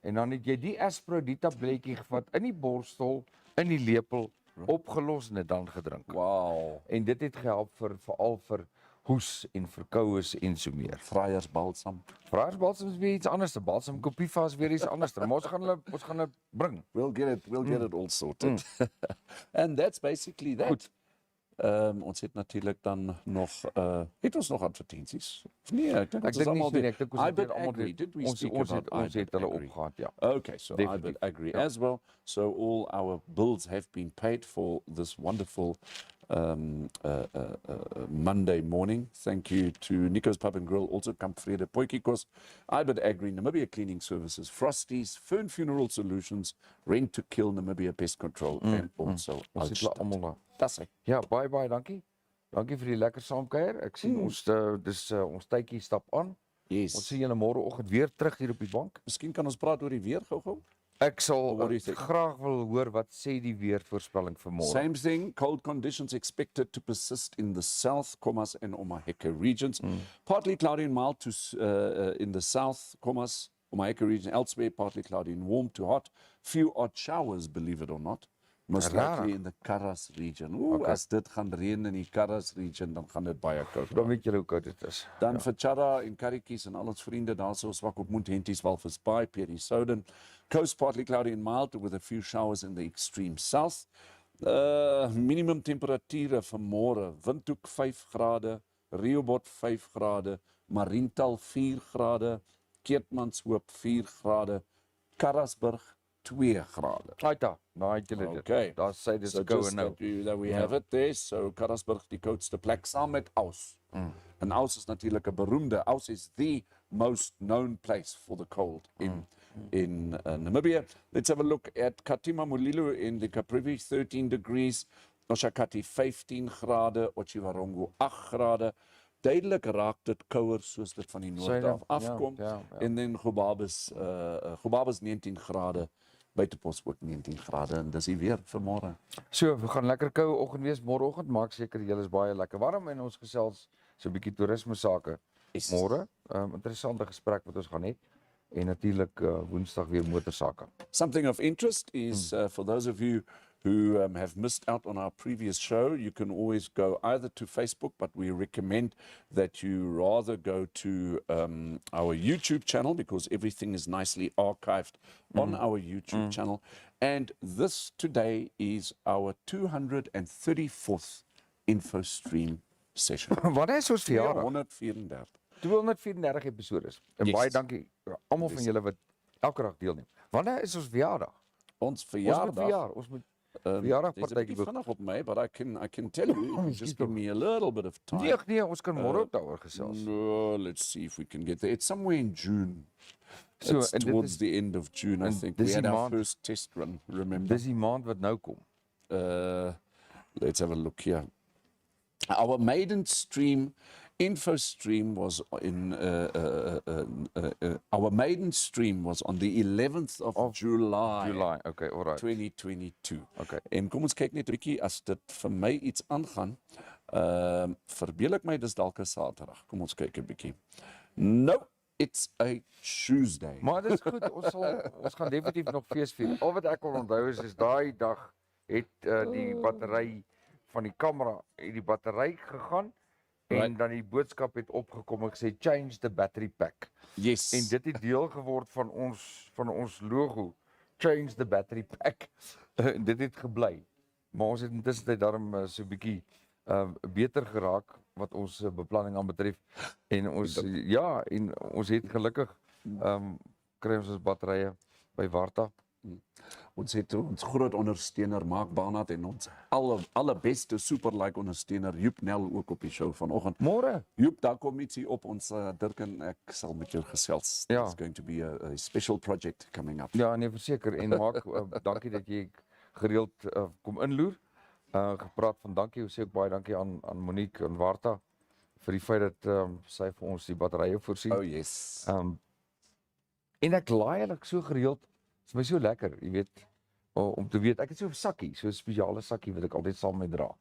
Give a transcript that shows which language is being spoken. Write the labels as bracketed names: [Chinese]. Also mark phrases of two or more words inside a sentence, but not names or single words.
[Afrikaans] En dan het jy die Aspro, die tabletjie gevat in die borstel, in die lepel, opgelos en dit dan gedrink. [English] Wow. [Afrikaans] En dit het gehelp veral vir hoes en verkoues en so meer. Vryers balsam. Vraagsbalsam is weer iets anders. 'n Balsam Kopiva is weer iets anders. Maar ons gaan hulle bring. [English] We'll get it all sorted. And that's basically that. [Afrikaans] Goed. Ons het natuurlik dan nog het ons nog advertensies? Nee, ek dink Ek dink nie so nie. Ek dink ons [English] I [Afrikaans] het [English] but [Afrikaans] weer almal [English] agree. Did we [Afrikaans] ons [English] speak [Afrikaans] ons [English] about [Afrikaans] het [English] I but [Afrikaans] hulle [English] agree? [Afrikaans] opgehaat, ja. [English] Okay, so I [Afrikaans] Definitief. [English] would agree [Afrikaans] Ja. [English] as well. So all our bills have been paid for this wonderful Monday morning. Thank you to Nico's Pub and Grill, also Kampvrede Potjiekos, I but agree, Namibia Cleaning Services, Frosties, Fern Funeral Solutions, Rent to Kill, Namibia Pest Control, and also [Afrikaans] Ons het hulle almal daar. [English] That's it. [Afrikaans] Ja, baie dankie. Dankie vir die lekker saamkuier. Ek sien ons ons tydjie stap aan. [English] Yes. [Afrikaans] Ons sien julle môreoggend weer terug hier op die bank. Miskien kan ons praat oor die weer gou-gou. Ek sal [English] What do you think? [Afrikaans] graag wil hoor wat sê die weervoorspelling vir môre. [English] Same thing, cold conditions expected to persist in the south, Khomas and Omaheke regions. Partly cloudy and mild to in the south, Khomas, Omaheke region. Elsewhere, partly cloudy and warm to hot. Few odd showers, believe it or not. Most likely in the Karas region. [Afrikaans] As dit gaan reën in die Karas region, dan gaan dit baie koud. Dan weet julle hoe koud dit is. Dan vir Chara en Karikies en al ons vriende daarso swak op Monthenties, Walvis Bay, Pierre Souden. [English] Coast partly cloudy and mild with a few showers in the extreme south. Minimum temperature [Afrikaans] vir môre, Windhoek 5 grade, Rehoboth 5 grade, Mariental 4 grade, Keetmanshoop 4 grade, Karasburg 2 grade. Aita, nou het julle dit. [English] Okay. [Afrikaans] Daar sê dit [English] So [Afrikaans] is koue [English] just [Afrikaans] nou. [English] that we have it there. [Afrikaans] So Karasburg die koudste plek saam met Aus. En Aus is natuurlik 'n beroemde. [English] Aus is the most known place for the cold in Namibia. Let's have a look at Katima Mulilo in the Caprivi, 13 degrees. [Afrikaans] Oshakati 15 grade, Otjiwarongo 8 grade. Duidelik raak dit kouer soos dit van die noorde af afkom. Ja. En dan Gobabis 19 grade. Buitepos ook 19 grade en dis die weer vir môre. So, we gaan lekker koue oggend wees môreoggend. Maak seker julle is baie lekker warm en ons gesels so 'n bietjie toerisme sake môre. Interessante gesprek wat ons gaan hê. En natuurlik Woensdag weer motorsake. [English] Something of interest is for those of you who have missed out on our previous show, you can always go either to Facebook, but we recommend that you rather go to our YouTube channel because everything is nicely archived on our YouTube channel. And this today is our 234th InfoStream session. [Afrikaans] Wanneer is ons verjaardag? 134. [English] 234 episodes. En Yes. [Afrikaans] baie dankie almal van julle wat elke dag deelneem. Wanneer is ons verjaardag? Ons Ons moet verjaardag. verjaar. Ons moet [English] There's a [Afrikaans] verjaardagpartytjie [English] bit [Afrikaans] boek. vanaf op my, [English] but I can tell you, just give me a little bit of time. [Afrikaans] Nee, ons kan môre ook daaroor gesels. [English] No, let's see if we can get there. It's somewhere in June. So, It's [Afrikaans] en dit [English] towards [Afrikaans] is- [English] the end of June, I [Afrikaans] en [English] think. [Afrikaans] dis [English] We had [Afrikaans] die [English] our [Afrikaans] maand- [English] first test run, remember? [Afrikaans] Dis die maand wat nou kom. [English] Let's have a look here. Our maiden stream, InfoStream, was in our maiden stream was on the 11th of July, July. Okay, alright. 2022. Okay. [Afrikaans] En kom ons kyk net 'n bietjie as dit vir my iets aangaan. Verbeel ek my dis dalk 'n Saterdag. Kom ons kyk 'n bietjie. [English] No, it's a Tuesday. [Afrikaans] Maar dit is goed. Ons gaan definitief nog fees vier. Al wat ek kon onthou is daai dag het die battery van die kamera het die battery gegaan en [English] Right. [Afrikaans] dan die boodskap het opgekom en gesê [English] change the battery pack. Yes. [Afrikaans] En dit het deel geword van ons logo, [English] change the battery pack. [Afrikaans] Dit het gebly. Maar ons het intussen daarom so 'n bietjie beter geraak wat ons beplanning aanbetref en ons en ons het gelukkig kry ons batterye by Warta. Ons het ons groot ondersteuner Mark Barnard en ons allerbeste superlike ondersteuner Joep Nel ook op die show vanoggend. Môre. Joep, daar kom ietsie op ons Dirk en ek sal met jou gesels. Ja. [English] It's going to be a special project coming up. [Afrikaans] Ja, nee, verseker en maak dankie dat jy gereeld kom inloer. Gepraat van dankie, ons sê ook baie dankie aan Monique en Warta vir die feit dat sy vir ons die batterye voorsien. [English] Oh yes. [Afrikaans] En ek laai hulle so gereeld. Dit is my so lekker, jy weet, om te weet ek het so 'n sakkie, so 'n spesiale sakkie wat ek altyd saam met dra.